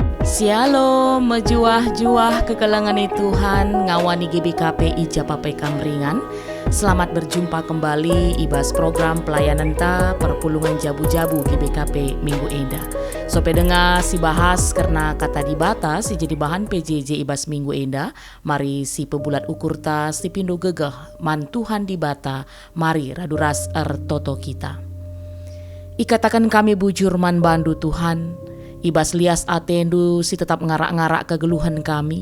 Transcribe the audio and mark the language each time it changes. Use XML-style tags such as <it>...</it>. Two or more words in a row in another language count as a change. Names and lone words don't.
<btx>Shalom, mejuah-juah kekelangan Tuhan, ngawani GBKP Ijapape Kamringan.</btx> <id>Selamat berjumpa kembali</id> <btx>ibas program pelayanan ta perpulungan jabu-jabu GBKP Minggu Enda. Sope dengar si bahas karena kata dibata si jadi bahan PJJ ibas Minggu Enda. Mari si pebulat ukur ta si pindo gegah man Tuhan dibata. Mari raduras toto kita. Ikatakan kami bujur man bandu Tuhan. Ibas lias atendu si tetap ngarak-ngarak kegeluhan kami.</btx>